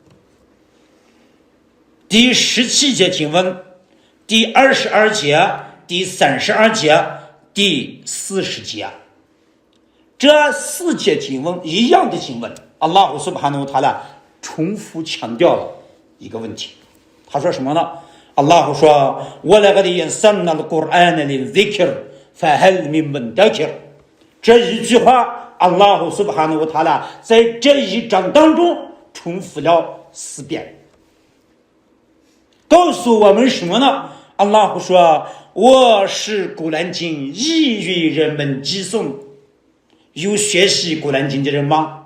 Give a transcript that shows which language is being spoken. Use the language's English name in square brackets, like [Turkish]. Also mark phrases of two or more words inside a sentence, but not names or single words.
[Chinese] 第17节经文，第22节，第32节，第40节，这4节经文一样的经文，阿拉胡苏巴哈努塔拉重复强调了一个问题。他说什么呢？阿拉胡说 [Arabic] وَلَقَدْ يَسَّرْنَا الْقُرْآنَ لِلذِّكْرِ فَهَلْ مِن مُّدَّكِرٍ， [Chinese] 这一句话阿拉胡苏巴哈努塔拉在这一章当中重复了4遍，告诉我们什么呢？阿拉胡说我是古兰经易于人们记诵，有学习古兰经的人吗？